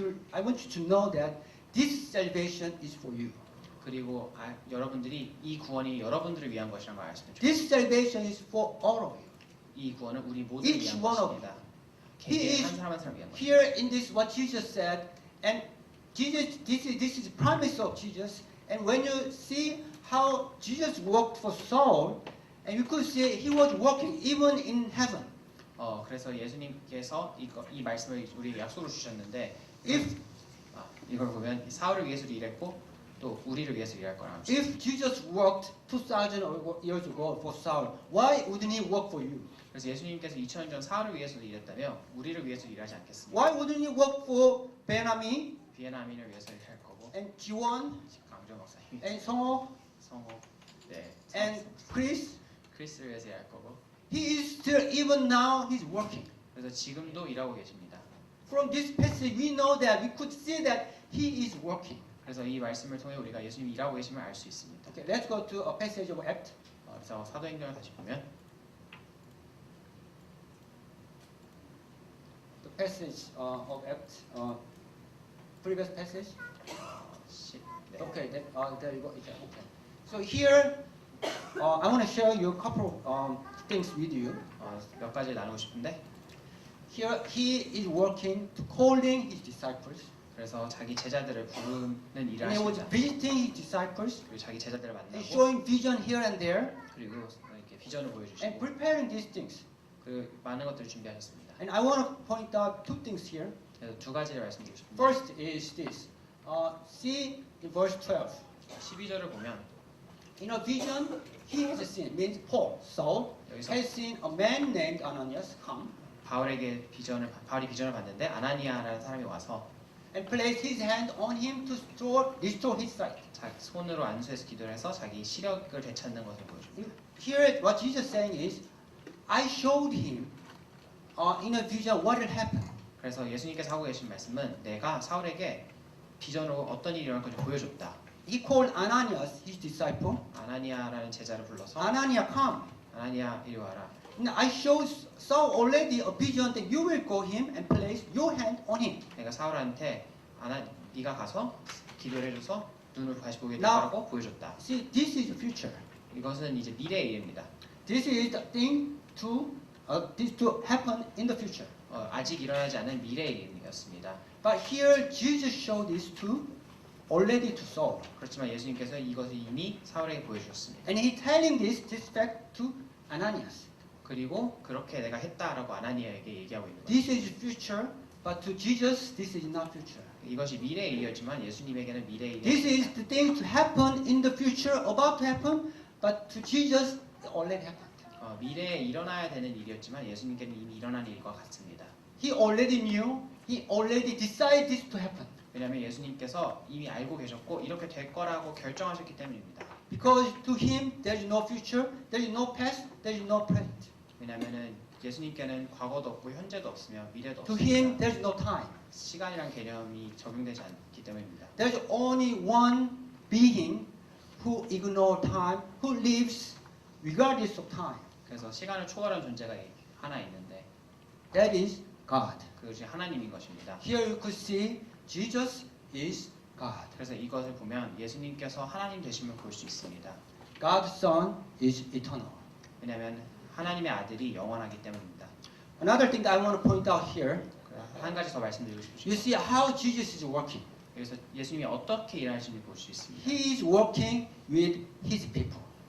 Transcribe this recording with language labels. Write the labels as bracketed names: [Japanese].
[English] I want you to know that this salvation is for you. [Korean] 그리고 여러분들이 이 구원이 여러분들을 위한 것이라는 걸 아시면 좋겠습니다. [English] This salvation is for all of you. [Korean] 이 구원은 우리 모두를 [English] Each [Korean] 위한 [English] one of [Korean] 것입니다. [English] He [Korean] 개개인 [English] is [Korean] 한 사람 한 사람 위한 것입니다. [English] here in this what Jesus said, and this is promise of Jesus. And when you see how Jesus worked for Saul, and you could see he was working even in heaven. [Korean] 그래서 예수님께서 이 말씀을 우리에게 약속을 주셨는데 [English] If [Korean] 이걸 보면 사울을 위해서 일했고 또 우리를 위해서 일할 거라는 것입니다. [English] If Jesus worked 2,000 years ago for Saul, why wouldn't he work for you? [Korean] 그래서 예수님께서 2000년 전 사울을 위해서 일했다며 우리를 위해서 일하지 않겠습니까? [English] Why wouldn't he work for Benjamin [Korean] 비에나민을 위해서 일할 거고 [English] and 지원 [Korean] 강조 목사님, [English] and 성호 [Korean] 성호, [English] and Chris? [Korean] 크리스를 위해서 일할 거고 [English] He is still, even now, he's working. [Korean] 그래서 지금도 일하고 계십니다. [English] From this passage, we know that we could see that he is working. [Korean] 그래서 이 말씀을 통해 우리가 예수님이 일하고 계심을 알 수 있습니다. [English] Okay, let's go to a passage of Act. [Korean] 그래서 사도행전을 다시 보면 [English] passage of Acts, previous passage. [Korean] 네. [English] Okay, there you go. Okay. So here, I want to share you a couple of things with you. [Korean] 몇 가지 나누고 싶은데 [English] Here, he is working to calling his disciples. [Korean] 그래서 자기 제자들을 부르는 일을 [English] And he was [Korean] 하십니다. [English] visiting his disciples [Korean] 그리고 자기 제자들을 [English] and [Korean] 만나고 [English] showing vision here and there [Korean] 그리고 이렇게 비전을 [English] and [Korean] 보여주시고 [English] preparing these things. [Korean] 그 많은 것들을 준비하셨습니다. [English] And I want to point out two things here. [Korean] 그래서 두 가지를 말씀드리고 싶습니다. [English] First is this. See in verse 12. [Korean] 12절을 보면 [English] In a vision, he has seen, means Paul, Saul, [Korean] 여기서 [English] has seen a man named Ananias come [Korean] 바울이 비전을 봤는데 아나니아라는 사람이 와서 [English] and placed his hand on him to restore his sight. [Korean] 자기 손으로 안수해서 기도를 해서 자기 시력을 되찾는 것을 보여줍니다. [English] Here, what Jesus is saying is, I showed him in a vision what will happen. [Korean] 그래서 예수님께서 하고 계신 말씀은 내가 사울에게 비전으로 어떤 일이 일어날 건지 보여줬다. [English] He called Ananias, his disciple. [Korean] 아나니아라는 제자를 불러서 [English] Ananias, come. [Korean] 아나니아 이리 와라. [English] Now, I showed Saul already a vision that you will go him and place your hand on him. [Korean] 내가 사울한테 네가 가서 기도를 해줘서 눈을 다시 보게 [English] Now- [Korean] 되라고 보여줬다. [English] See, this is the future. [Korean] 이것은 이제 미래의 일입니다. [English] This is the thing this to happen in the future. [Korean] 아직 일어나지 않은 미래의 일이었습니다. [English] But here, Jesus showed this already to Saul. [Korean] 그렇지만 예수님께서 이것을 이미 사울에게 보여주셨습니다. [English] And he telling this fact to Ananias. [Korean] 그리고 그렇게 내가 했다라고 아나니아에게 얘기하고 있는 거예요. [English] This is future, but to Jesus, this is not future. [Korean] 이것이 미래의 일이었지만 예수님에게는 미래의 [English] This [Korean] 일이 [English] is the thing to happen in the future, about to happen, but to Jesus, it already happened. [Korean] 미래에 일어나야 되는 일이었지만 예수님께는 이미 일어난 일과 같습니다. [English] He already knew, he already decided this to happen. [Korean] 왜냐하면 예수님께서 이미 알고 계셨고 이렇게 될 거라고 결정하셨기 때문입니다. [English] Because to him, there is no future, there is no past, there is no present. [Korean] 왜냐하면 예수님께는 과거도 없고 현재도 없으며 미래도 [English] To him, [Korean] 없습니다. [English] there is no time. [Korean] 시간이란 개념이 적용되지 않기 때문입니다. [English] There is only one being who ignores time, who lives regardless of time. [Korean] 그래서 시간을 초월한 존재가 하나 있는데 [English] That is God. [Korean] 그것이 하나님인 것입니다. [English] Here you could see Jesus is God. [Korean] 그래서 이것을 보면 예수님께서 하나님 되심을 볼 수 있습니다. [English] God's Son is eternal. [Korean] 왜냐하면 하나님의 아들이 영원하기 때문입니다. [English] Another thing that I want to point out here, [Korean] 한 가지 더 말씀드리고 [English] you [Korean] 싶습니다. [English] see how Jesus is working. [Korean] 여기서 예수님이 어떻게 일하시는지 볼 수 있습니다. [English] He is working with his people.